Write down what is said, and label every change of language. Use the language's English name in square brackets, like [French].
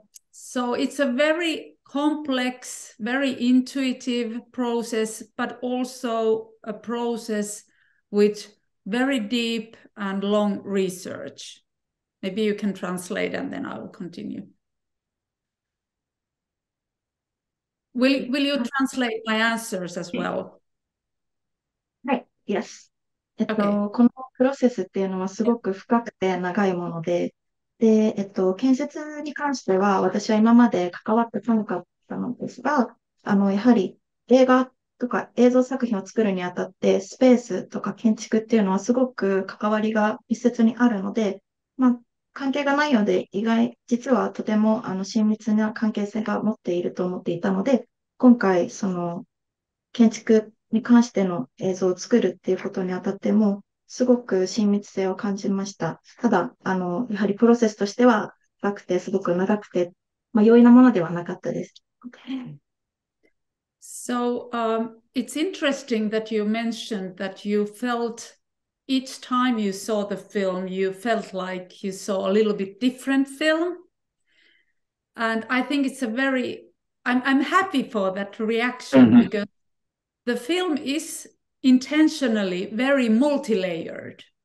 [English] So it's a very complex, very intuitive process, but also a process with very deep and long research. Maybe you can translate and then I will continue. Will you translate my answers as well? [Japanese] はい、Yes. [English] Okay. [Japanese] このプロセスっていうのはすごく深くて長いもので、で、建設に関しては私は今まで関わってこなかったのですが、やはり映画とか映像作品を作るにあたってスペースとか建築っていうのはすごく関わりが密接にあるので、まあ、関係がないので実はとても親密な関係性が持っていると思っていたので、今回建築に関しての映像を作るっていうことにあたっても、すごく親密性を感じました。ただ、やはりプロセスとしては深くて、すごく長くて、容易なものではなかったです。 [English] So it's interesting that you mentioned that you felt each time you saw the film, you felt like you saw a little bit different film. And I think it's I'm happy for that reaction because the film is intentionally very multi-layered.